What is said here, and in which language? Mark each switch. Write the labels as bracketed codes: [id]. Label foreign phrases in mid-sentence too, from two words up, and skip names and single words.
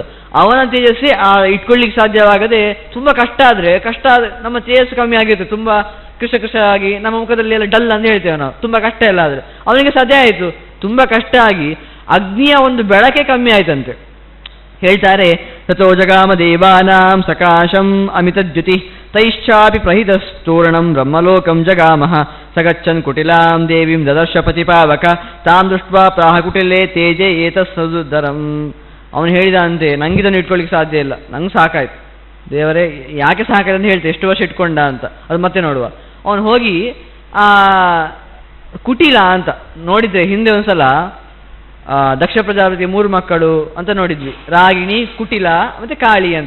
[kn] ಅವನ ತೇಜಸ್ಸೇ ಇಟ್ಕೊಳ್ಳಿಕ್ಕೆ ಸಾಧ್ಯವಾಗದೆ ತುಂಬ ಕಷ್ಟ ಆದರೆ ನಮ್ಮ ತೇಜಸ್ಸು ಕಮ್ಮಿ ಆಗಿರುತ್ತೆ, ತುಂಬ ಕೃಷ ಆಗಿ ನಮ್ಮ ಮುಖದಲ್ಲಿ ಎಲ್ಲ ಡಲ್ ಅಂತ ಹೇಳ್ತೇವೆ ನಾವು, ತುಂಬ ಕಷ್ಟ ಎಲ್ಲ ಆದರೆ. ಅವನಿಗೆ ಸಾಧ್ಯ ಆಯಿತು, ತುಂಬ ಕಷ್ಟ ಆಗಿ ಅಗ್ನಿಯ ಒಂದು ಬೆಳಕೆ ಕಮ್ಮಿ ಆಯ್ತಂತೆ. ಹೇಳ್ತಾರೆ, [sa] ತಥೋ ಜಗಾಮ ದೇವಾನಾಂ ಸಕಾಶಂ ಅಮಿತದ್ಯುತಿ ತೈಶ್ಚಾಪಿ ಪ್ರಹಿತಸ್ತೂರ್ಣಂ ಬ್ರಹ್ಮಲೋಕಂ ಜಗಾಮಃ ಸಗಚ್ಚನ್ ಕುಟಿಲಾಂ ದೇವಿಂ ದದರ್ಶ ಪತಿಪಾವಕ ತಾಂ ದೃಷ್ಟ್ವಾ ಪ್ರಾಹ ಕುಟಿಲೇ ತೇಜೆ ಏತಸ್ಸದುದರಂ. [kn] ಅವನು ಹೇಳಿದ ಅಂತೆ, ನಂಗಿದನ್ನು ಇಟ್ಕೊಳ್ಳಿಕ್ಕೆ ಸಾಧ್ಯ ಇಲ್ಲ, ನಂಗೆ ಸಾಕಾಯ್ತು ದೇವರೇ, ಯಾಕೆ ಸಾಕಾಯ್ತು ಅಂತ ಹೇಳ್ತೆ, ಎಷ್ಟು ವರ್ಷ ಇಟ್ಕೊಂಡ ಅಂತ, ಅದು ಮತ್ತೆ ನೋಡುವ. ಅವನು ಹೋಗಿ ಆ ಕುಟಿಲ ಅಂತ ನೋಡಿದ್ರೆ, ಹಿಂದೆ ಒಂದ್ಸಲ ದಕ್ಷ ಪ್ರಜಾಪತಿ 3 ಮಕ್ಕಳು ಅಂತ ನೋಡಿದ್ವಿ, ರಾಗಿಣಿ, ಕುಟಿಲ ಮತ್ತೆ ಕಾಳಿ ಅಂತ.